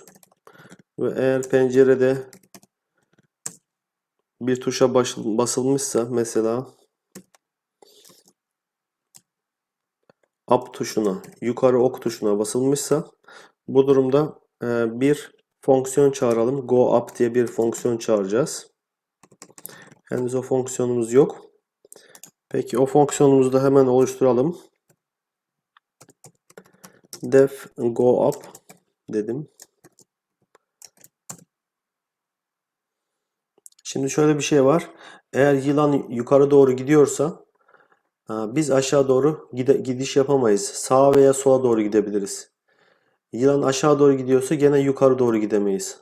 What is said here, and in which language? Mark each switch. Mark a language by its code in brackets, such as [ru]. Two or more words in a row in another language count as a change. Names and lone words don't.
[tr] Ve eğer pencerede bir tuşa basılmışsa, mesela up tuşuna, yukarı ok tuşuna basılmışsa, bu durumda bir fonksiyon çağıralım. [en] Go up [tr] diye bir fonksiyon çağıracağız. Henüz o fonksiyonumuz yok. Peki o fonksiyonumuzu da hemen oluşturalım. [en] Def go up [tr] dedim. Şimdi şöyle bir şey var. Eğer yılan yukarı doğru gidiyorsa biz aşağı doğru gidiş yapamayız. Sağa veya sola doğru gidebiliriz. Yılan aşağı doğru gidiyorsa gene yukarı doğru gidemeyiz.